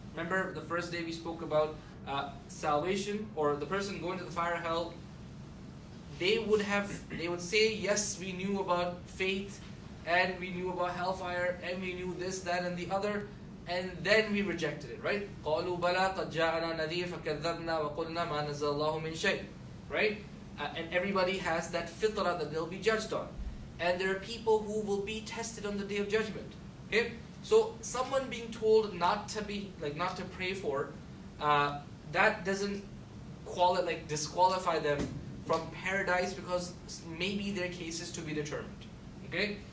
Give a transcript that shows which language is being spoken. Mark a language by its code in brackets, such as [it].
[en] Remember the first day we spoke about salvation, or the person going to the fire or hell. They would say, yes, we knew about faith, and we knew about hellfire, and we knew this, that, and the other, and then we rejected it, right? [ar] قَالُوا بَلَا قَدْ جَاءَنَا نَذِيرٌ فَكَذَّبْنَا وَقُلْنَا مَا نَزَّلَ اللَّهُ مِنْ شَيْءٍ, [en] right? And everybody has that fitrah that they'll be judged on. And there are people who will be tested on the Day of Judgment. Okay? So someone being told not to pray for, that doesn't disqualify them from paradise, because maybe their case is to be determined. Okay?